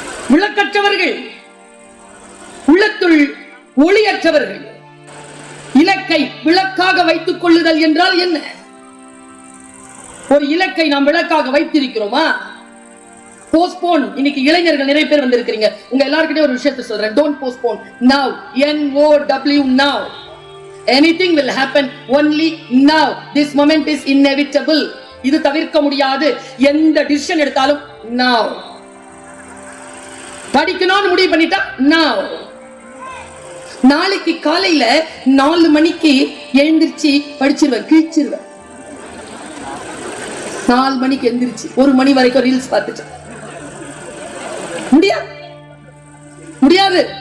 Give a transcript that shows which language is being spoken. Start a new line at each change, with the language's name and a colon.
Tamil: விளக்கற்றவர்கள், உள்ளத்துள் ஒளியற்றவர்கள். இலக்கை விளக்காக வைத்துக் கொள்ளுதல் என்றால் என்ன? ஒரு இலக்கை நாம் விளக்காக வைத்திருக்கிறோமா? போஸ்ட்போன். இன்னைக்கு இளைஞர்கள் நிறைய பேர் வந்திருக்கீங்க. உங்க எல்லாருக்கிட்டே ஒரு விஷயத்தை சொல்றேன்.
English: Don't postpone. Now. N-O-W. Now. Anything will happen only now. This moment is inevitable.
Tamil: இது தவிர்க்க முடியாது. எந்த டிசிஷன் எடுத்தாலும் now. படிக்கணும்னு முடிவு பண்ணிட்டா now. நாளைக்கு காலையில 4 மணிக்கு எழுந்திருச்சு படிச்சிருவேன், கிழிச்சிருவேன். 4 மணிக்கு எழுந்திருச்சு 1 மணி வரைக்கும் ரீல்ஸ் பார்த்துட்டு முடியாது.